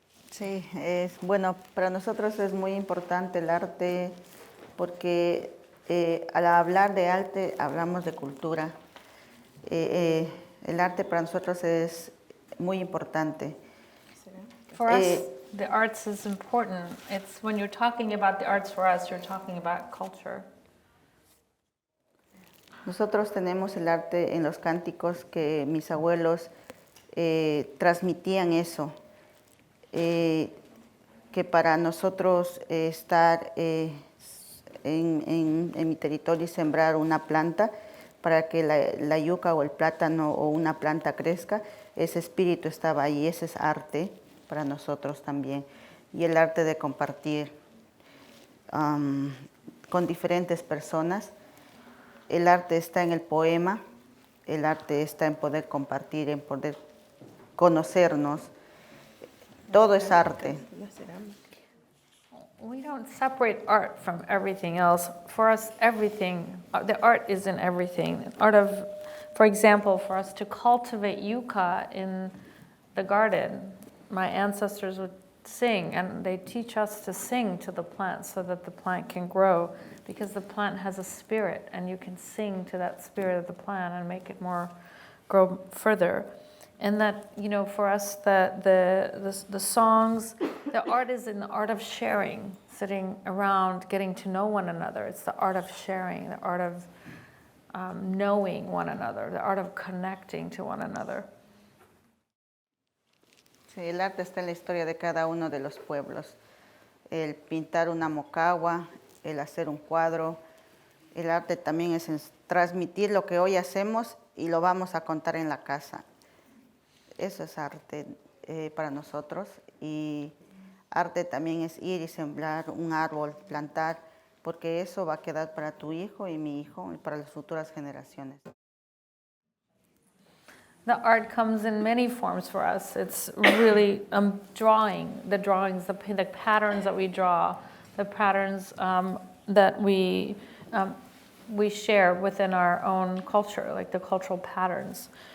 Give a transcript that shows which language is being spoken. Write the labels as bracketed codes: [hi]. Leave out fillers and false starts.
[es] Sí, bueno, para nosotros es muy importante el arte porque al hablar de arte hablamos de cultura. El arte para nosotros es muy importante. [en] For us, the arts is important. It's when you're talking about the arts for us, you're talking about culture. [es] Nosotros tenemos el arte en los cánticos que mis abuelos transmitían eso, que para nosotros estar en mi territorio y sembrar una planta para que la yuca o el plátano o una planta crezca, ese espíritu estaba ahí, ese es arte para nosotros también. Y el arte de compartir con diferentes personas. El arte está en el poema, el arte está en poder compartir, en poder conocernos. Todo es arte. [en] We don't separate art from everything else. For us, everything, the art is in everything. Art of, for example, for us to cultivate yucca in the garden, my ancestors would sing, and they teach us to sing to the plant so that the plant can grow, because the plant has a spirit, and you can sing to that spirit of the plant and make it grow further. And that, you know, for us, the songs, the art is in the art of sharing, sitting around, getting to know one another. It's the art of sharing, the art of knowing one another, the art of connecting to one another. [es] Sí, el arte está en la historia de cada uno de los pueblos. El pintar una mocagua, el hacer un cuadro. El arte también es transmitir lo que hoy hacemos y lo vamos a contar en la casa. Eso es arte para nosotros. Y arte también es ir y sembrar un árbol, plantar, porque eso va a quedar para tu hijo y mi hijo y para las futuras generaciones. [en] The art comes in many forms for us. It's really drawing, the drawings, the patterns that we draw, the patterns that we share within our own culture, like the cultural patterns.